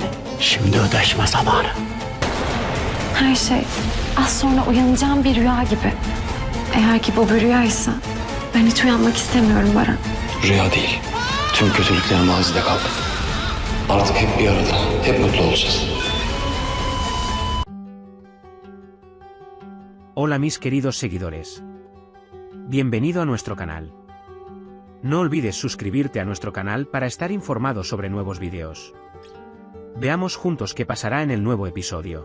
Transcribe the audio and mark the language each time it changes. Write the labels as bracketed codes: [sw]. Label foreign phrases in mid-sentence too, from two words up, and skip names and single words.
[tr] Şimdi ödeşme zamanı. Her şey az sonra uyanacağım bir rüya gibi. Eğer ki bu bir rüyaysa ben hiç uyanmak istemiyorum Baran. Rüya değil. Tüm kötülükler mazide kaldı. Artık hep bir arada, hep mutlu olacağız. [es] Hola mis queridos seguidores. Bienvenido a nuestro canal. No olvides suscribirte a nuestro canal para estar informado sobre nuevos videos. Veamos juntos qué pasará en el nuevo episodio.